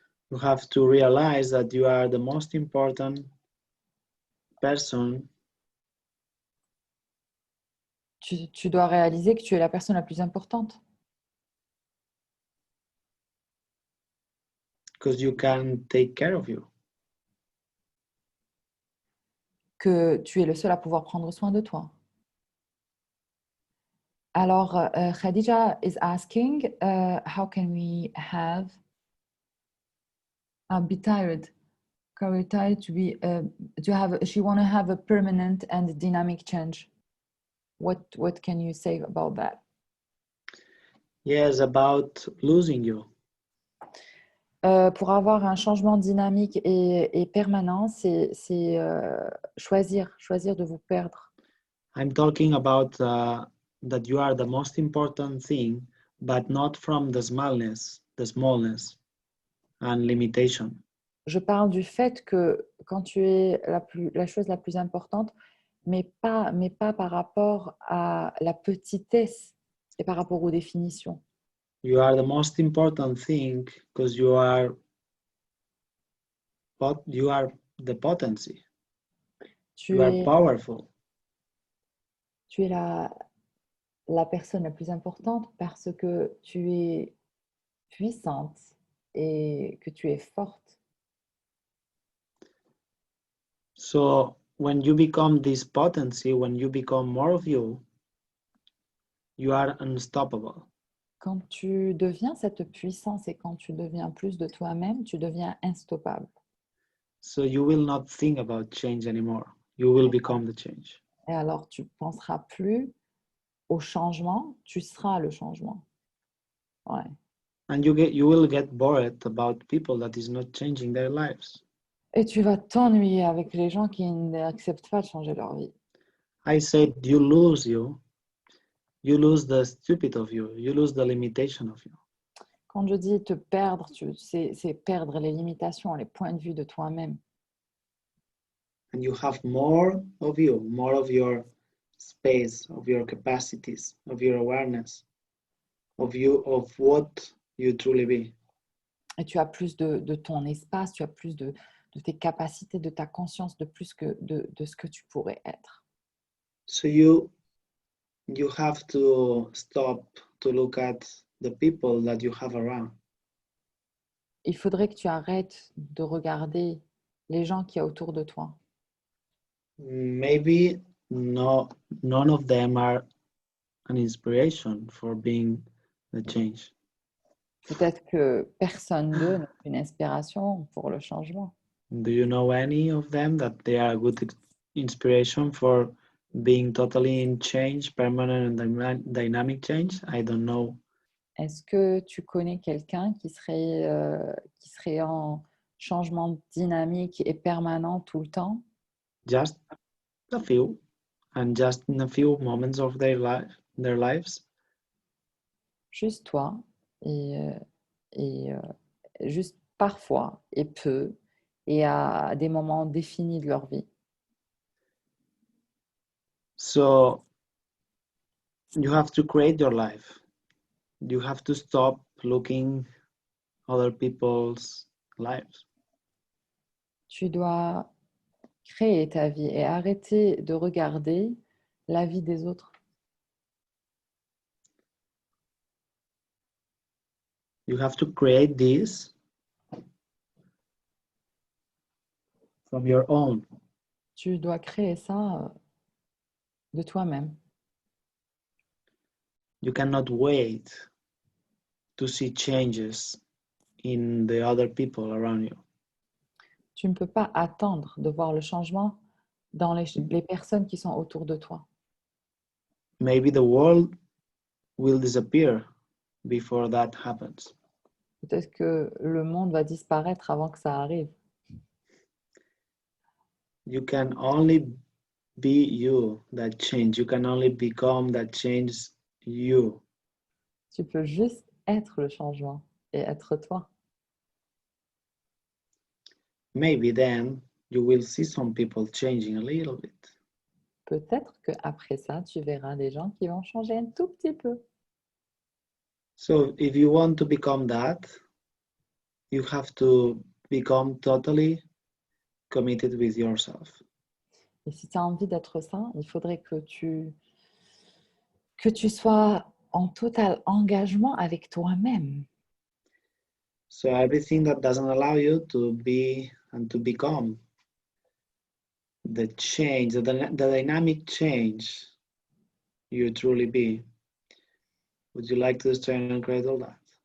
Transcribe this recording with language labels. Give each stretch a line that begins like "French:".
English: You have to realize that you are the most important person.
French: Tu dois réaliser que tu es la personne la plus importante.
English: Because you can take care of you.
French: Que tu es le seul à pouvoir prendre soin de toi. Alors,
English: Khadija is asking, how can we have be tired? Are we tired to be to have? She want to have a permanent and dynamic change. What can you say about that? Yes, about losing you.
French: Pour avoir un changement dynamique et permanent, c'est choisir de vous perdre.
English: I'm talking about that you are the most important thing, but not from the smallness and limitation.
French: Je parle du fait que quand tu es la chose la plus importante, mais pas par rapport à la petitesse et par rapport aux définitions.
English: You are the most important thing because you are you are the potency.
French: Tu
English: You are
French: es,
English: powerful.
French: tu es la personne la plus importante parce que tu es puissante et que tu es forte.
English: So when you become this potency, when you become more of you, you are unstoppable.
French: Quand tu deviens cette puissance et quand tu deviens plus de toi-même, tu deviens instoppable.
English: So you will not think about change anymore. You will become the change.
French: Et alors, tu ne penseras plus au changement, tu seras le changement. Ouais.
English: And you will get bored about people that is not changing their lives.
French: Et tu vas t'ennuyer avec les gens qui n'acceptent pas de changer leur vie.
English: I said you lose the stupid of you, you lose the limitation of you.
French: Quand je dis te perdre, c'est perdre les limitations, les points de vue de toi-même.
English: And you have more of you, more of your space, of your capacities, of your awareness, of what you truly be.
French: Et tu as plus de ton espace, tu as plus de tes capacités, de ta conscience, de plus que de ce que tu pourrais être.
English: So you have to stop to look at the people that you have around.
French: Il faudrait que tu arrêtes de regarder les gens qu'il y a autour de toi.
English: Maybe none of them are an inspiration for being the change.
French: Peut-être que personne d'eux n'est une inspiration pour le changement.
English: Do you know any of them that they are a good inspiration for being totally in change, permanent and dynamic change? I don't know.
French: Est-ce que tu connais quelqu'un qui serait en changement dynamique et permanent tout le temps?
English: Just a few, and just in a few moments of their lives.
French: Juste toi et juste parfois et peu et à des moments définis de leur vie.
English: So you have to create your life. You have to stop looking other people's lives.
French: Tu dois créer ta vie et arrêter de regarder la vie des autres.
English: You have to create this from your own.
French: Tu dois créer ça de toi-même.
English: You cannot wait to see changes in the other people around you.
French: Tu ne peux pas attendre de voir le changement dans les personnes qui sont autour de toi.
English: Maybe the world will disappear before that happens.
French: Peut-être que le monde va disparaître avant que ça arrive.
English: You can only be you that change. You can only become that change you.
French: Tu peux juste être le changement et être toi.
English: Maybe then you will see some people changing a little bit.
French: Peut-être qu'après ça, tu verras des gens qui vont changer un tout petit peu.
English: So if you want to become that, you have to become totally committed with yourself.
French: Et si tu as envie d'être ça, il faudrait que tu sois en total engagement avec toi-même.
English: So everything that doesn't allow you to be and to become the change, the dynamic change you truly be. Would you like to destroy and create all that?